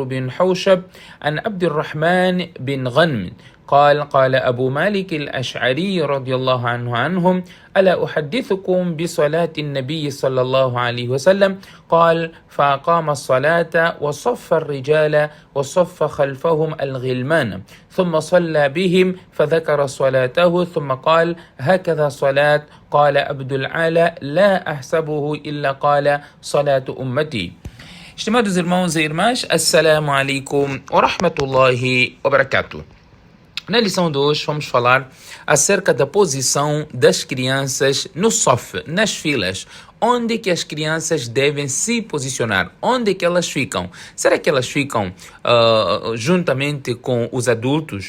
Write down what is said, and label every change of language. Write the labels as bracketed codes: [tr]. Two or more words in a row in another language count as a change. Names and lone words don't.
[ar] بن حوشب عن عبد الرحمن بن غنم قال أبو مالك الأشعري رضي الله عنهم ألا أحدثكم بصلاة النبي صلى الله عليه وسلم قال فأقام الصلاة وصف الرجال وصف خلفهم الغلمان ثم صلى بهم فذكر صلاته ثم قال هكذا صلاة قال عبد العالى لا أحسبه إلا قال صلاة أمتي. [pt] Estimados irmãos e irmãs, [ar] السلام عليكم ورحمة الله وبركاته. [pt] Na lição de hoje vamos falar acerca da posição das crianças no saf, nas filas. Onde que as crianças devem se posicionar? Onde que elas ficam? Será que elas ficam juntamente com os adultos?